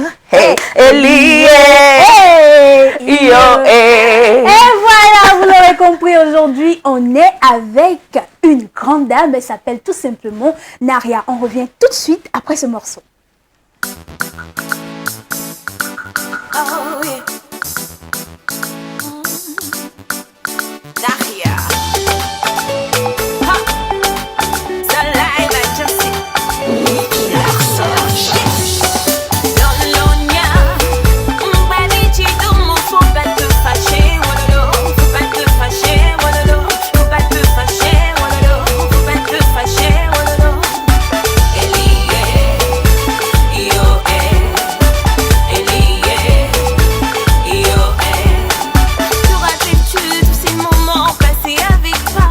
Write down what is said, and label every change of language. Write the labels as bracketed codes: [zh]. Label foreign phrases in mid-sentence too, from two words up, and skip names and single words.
[fr] Hey, Elie, yo, Et voilà, vous l'aurez compris, aujourd'hui, on est avec une grande dame. Elle s'appelle tout simplement Naria. On revient tout de suite après ce morceau. [en] Oh, yeah. [fr] Naria. Ha. Saliva Justin. Lolonia. Baby, tu dois faut pas te fâcher, wololo. Faut pas te fâcher, wololo. Faut pas te fâcher, wololo. Faut pas te fâcher, wololo. Elie, yo, Elie, yo, te rappelles-tu de ces moments passés avec toi?